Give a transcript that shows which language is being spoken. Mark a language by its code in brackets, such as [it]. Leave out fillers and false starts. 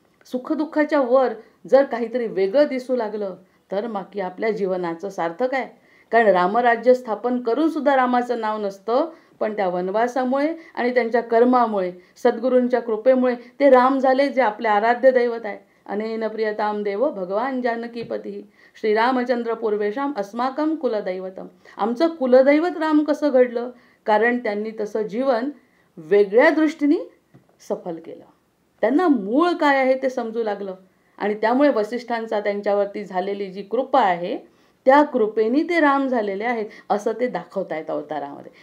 [mr] सुखदुःखाच्या वर जर काहीतरी वेगळं दिसू लागलं तर बाकी आपल्या जीवनाचं सार्थक आहे. कारण रामराज्य स्थापन करून सुद्धा रामाचं नाव नसतं, पण त्या वनवासामुळे आणि त्यांच्या कर्मामुळे, सद्गुरूंच्या कृपेमुळे ते राम झाले जे आपले आराध्य दैवत आहे. [sa] अनेन प्रियताम देव भगवान जानकीपती श्रीरामचंद्र पूर्वेशाम अस्माकम कुलदैवतम. [mr] आमचं कुलदैवत राम कसं घडलं? कारण त्यांनी तसं जीवन वेगळ्या दृष्टीने सफल केलं. त्यांना मूळ काय आहे ते समजू लागलं आणि त्यामुळे वसिष्ठांचा त्यांच्यावरती झालेली जी कृपा आहे त्या कृपेने ते राम झालेले आहेत असं ते दाखवतायत अवतारामध्ये.